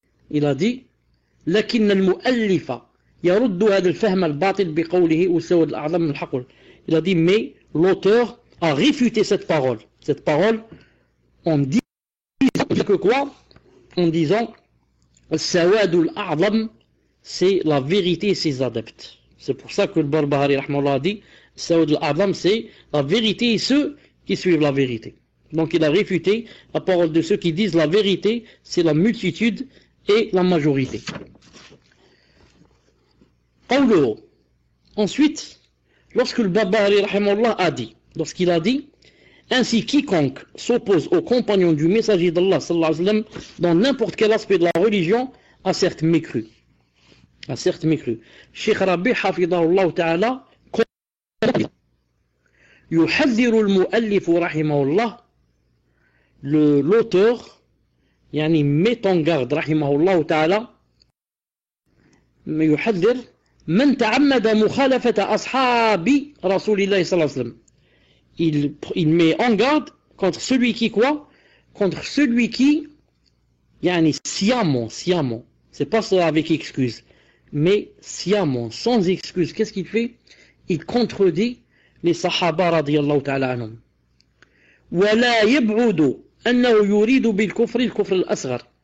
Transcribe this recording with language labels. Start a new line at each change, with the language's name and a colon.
French: Il a dit
Arabic: لكن المؤلف يرد هذا الفهم الباطل بقوله والسواد الأعظم من الحق.
French: Il a dit mais l'auteur a réfuté cette parole en disant que quoi? En disant السواد الأعظم c'est la vérité et ses adeptes. C'est pour ça que le Barbahari rahmallah a dit السواد الأعظم c'est la vérité et ceux qui suivent la vérité. Donc il a réfuté la parole de ceux qui disent la vérité, c'est la multitude et la majorité.
Arabic: قوله.
French: Ensuite, lorsque le Barbahari rahimahullah a dit, lorsqu'il a dit, ainsi quiconque s'oppose aux compagnons du messager d'Allah sallallahu alayhi wa sallam dans n'importe quel aspect de la religion a certes mécru. A certes mécru.
Arabic: Cheikh Rabi hafidahullah ta'ala يحذر المؤلف رحمه الله, l'auteur يعني
French: met en garde
Arabic: رحمه الله تعالى يحذر من تعمد مخالفة أصحاب رسول الله صلى الله عليه وسلم.
French: Il met en garde contre celui qui quoi? Contre celui qui يعني sciemment, c'est pas ça avec excuse, mais sciemment, sans excuse, qu'est-ce qu'il fait? Il contredit les sahaba radiyallahu ta'ala anhum.
Arabic: ولا يبعد أنه يريد بالكفر الكفر الأصغر.